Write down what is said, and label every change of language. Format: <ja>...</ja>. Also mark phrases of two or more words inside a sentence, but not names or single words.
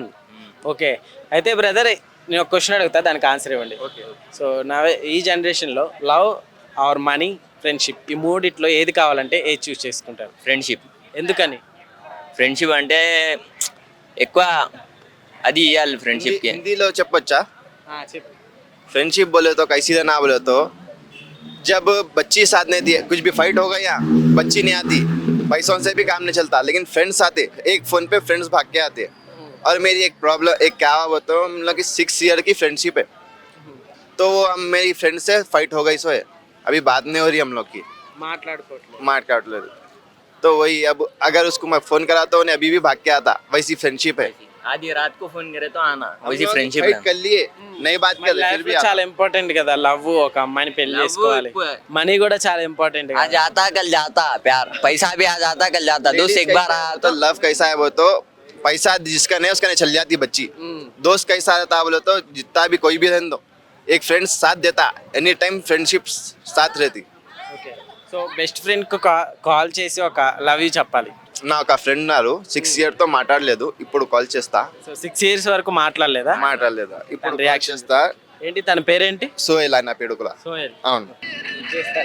<te>ఓకే, అయితే బ్రదర్ నేను ఒక క్వశ్చన్ అడుగుతా, దానికి ఆన్సర్ ఇవ్వండి. సో ఈ జనరేషన్లో లవ్ ఆర్ మనీ, ఫ్రెండ్షిప్, ఈ మూడిట్లో ఏది కావాలంటే ఏది చూస్ చేసుకుంటారు? ఫ్రెండ్షిప్. ఎందుకని? ఫ్రెండ్షిప్ అంటే ఎక్కువ అది ఇవ్వాలి ఫ్రెండ్షిప్కి. హిందీ లో చెప్పొచ్చా? చెప్పు.</te> <hi>फ्रेंडशिप बोले तो कैसी ना बोले तो जब बच्ची साथ नहीं दी, कुछ भी फाइट हो गया, बच्ची नहीं आती, पैसों से भी काम नहीं चलता, लेकिन फ्रेंड्स आते, एक फोन पे फ्रेंड्स भाग के आते. और मेरी एक प्रॉब्लम, एक क्या हुआ तो हम लोग की 6 year की फ्रेंडशिप है, तो हम मेरी फ्रेंड से फाइट हो गई, सो है अभी बात नहीं हो रही हम लोग की,</hi> <te>మాట్లాడుకోవట్లేదు.</te> <hi>मार काट ले. तो वही, अब अगर उसको मैं फोन कराता हूँ अभी भी भाग के आता, वैसी फ्रेंडशिप है. आधी रात को फोन करे तो आना, वैसी हम फ्रेंडशिप फाइट कर लिए, नहीं बात कर</hi> <te>లైఫ్</te> <hi>फिर भी</hi> <te>లో</te> <hi>आता.</hi> <te>చాలా ఇంపార్టెంట్ కదా లవ్. ఒక అమ్మాయిని పెళ్లి Love చేసుకోవాలి, ఎక్కువ. మనీ కూడా చాలా ఇంపార్టెంట్</te> <hi>आज आता कल जाता, प्यार पैसा भी आज आता कल जाता, दोस्त एक बार आया तो लव कैसा है वो तो पैसा जिसका नहीं उसका नहीं चल जाती बच्ची. दोस्त कैसा रहता बोले तो जितना भी कोई भी रहने दो, एक फ्रेंड साथ देता,</hi> <en>any time</en> <hi>फ्रेंडशिप साथ रहती.</hi> <te>ఓకే, సో</te> <en>best friend</en> <te>కు కాల్ చేసి ఒక</te> <en>love you</en> <te>చెప్పాలి. నా ఒక ఫ్రెండ్ ఉన్నారు 6 year తో మాట్లాడలేదు, ఇప్పుడు కాల్ చేస్తా. సో 6 years వరకు మాట్లాడలేదా? మాట్లాడలేదా? ఇప్పుడు తన రియాక్షన్ reaction చేస్తా. ఏంటి తన పేరేంటి? సోహెల్ అన్న పేడుకుల. సోహెల్. అవును, చేస్తారా?</te>